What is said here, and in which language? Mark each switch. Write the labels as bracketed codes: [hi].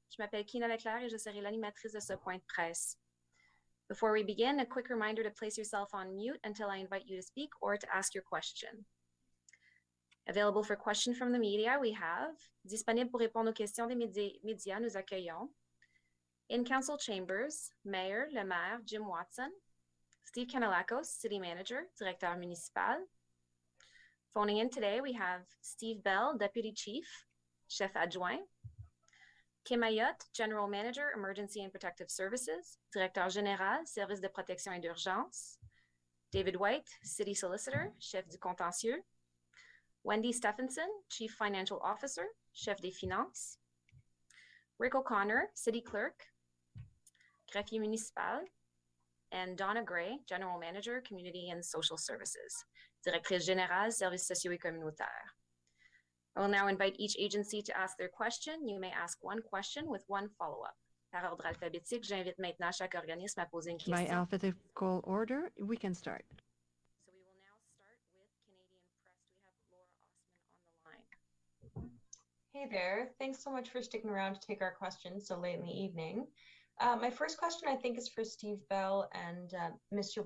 [fr] Je m'appelle Kina Leclerc et je serai l'animatrice de ce point de presse. [en] Before we begin, a quick reminder to place yourself on mute until I invite you to speak or to ask your question. Available for question from the media, we have [fr] disponible pour répondre aux questions des médias, nous accueillons [en] in council chambers, Mayor, [fr] le maire, [en] Jim Watson, Steve Kanalakos, City Manager, [fr] Directeur Municipal. [en] Phoning in today, we have Steve Bell, Deputy Chief, [fr] Chef Adjoint, [en] Kim Ayotte, General Manager, Emergency and Protective Services, [fr] Directeur Général, Service de Protection et d'Urgence, [en] David White, City Solicitor, [fr] Chef du Contentieux, [en] Wendy Stephenson, Chief Financial Officer, [fr] Chef des Finances, [en] Rick O'Connor, City Clerk, [fr] Greffier Municipal, [en] and Donna Gray, General Manager, Community and Social Services, [fr] Directrice Générale, Services sociaux et communautaires. [en] I will now invite each agency to ask their question. You may ask one question with one follow-up. [fr] Par ordre alphabétique, j'invite maintenant chaque organisme à poser une question. [en] By alphabetical order, we can start. So we will now start with Canadian Press. We have Laura Osman on the line. Hey there. Thanks so much for sticking around to take our questions so late in the evening. My first question, I think, is for Steve Bell and Mr.